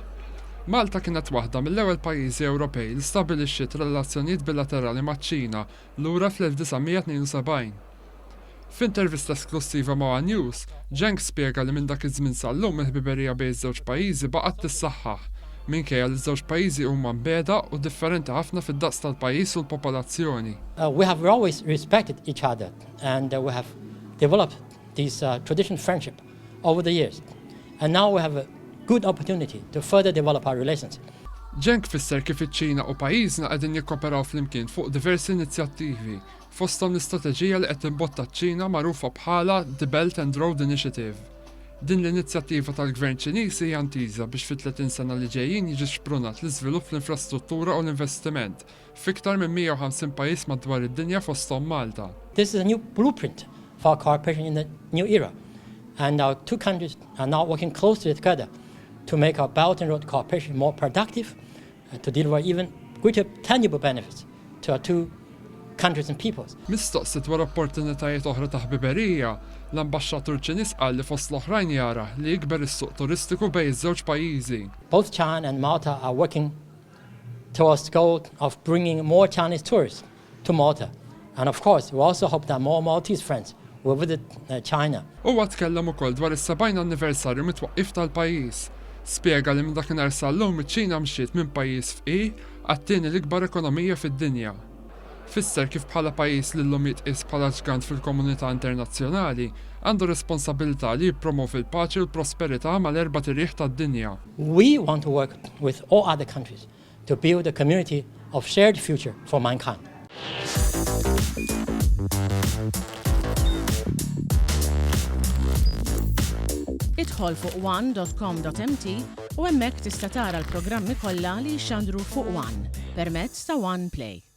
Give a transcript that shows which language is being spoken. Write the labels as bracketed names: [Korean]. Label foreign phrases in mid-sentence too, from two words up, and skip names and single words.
[Maltese] Malta kienet waħda mill-ewwel pajjiżi Ewropej li stabbilixxiet relazzjonijiet bilaterali maċ-Ċina lura fl-1972. F'intervista esklusiva ma' News, spjega li minn dak iż-żmien sal-lum il-ħbiberija bejn iż-żewġ pajjiżi baqgħet tissaħħaħ minkejja li ż-żewġ pajjiżi huma mbegħda u differenti ħafna fid-daqs tal-pajjiż u l-popolazzjoni. [English] We have always respected each other and we have developed this traditional friendship over the years. And now we have a good opportunity to further develop our relations. [Maltese] Fisser kif iċ-Ċina u pajjiżna qegħdin jikkoperaw flimkien fuq diversi inizjattivi, fosthom l-istrateġija li qed timbotta ċ-Ċina magħrufa bħala The Belt and Road Initiative. Din l-inizjattiva tal-Gvern Ċiniż hija ntiża biex fit-30 sena li ġejjin jiġi xprunat l-iżvilupp fl-infrastruttura u l-investiment f'iktar minn 150 pajjiż madwar id-dinja fosthom Malta. [English] This is a new blueprint for cooperation in the new era, and our two countries are now working closely together to make our Belt and Road cooperation more productive, to deliver even greater tangible benefits to our two countries and peoples. [Maltese] Mistoqsit wara opportunitajiet oħra ta' ħbiberija, l-ambaxxatur Ċiniż qal li fost l-oħrajn jara li jikber is-suq turistiku bejn iż-żewġ pajjiżi. [English] Both China and Malta are working towards the goal of bringing more Chinese tourists to Malta. And of course, we also hope that more Maltese friends will visit China. [Maltese] Huwa tkellem ukoll dwar is-70 anniversarju mitwaqqif tal-pajjiż. Spjega li minn dakinhar sal-lum iċ-Ċina mxiet minn pajjiż fqih għat-tieni l-ikbar ekonomija fid-dinja. Fisser kif bħala pajjiż li llum jitqies bħala ġgant fil-komunità internazzjonali għandu responsabilità li jippromovi l-paċi u l-prosperità mal-erba' tirieħ tad-dinja. [English] We want to work with all other countries to build a community of shared future for mankind. [Maltese] Idħol fuq one.com.mt u hemmhekk tista' tara l-programmi kollha li jxandru fuq One permezz ta' One Play.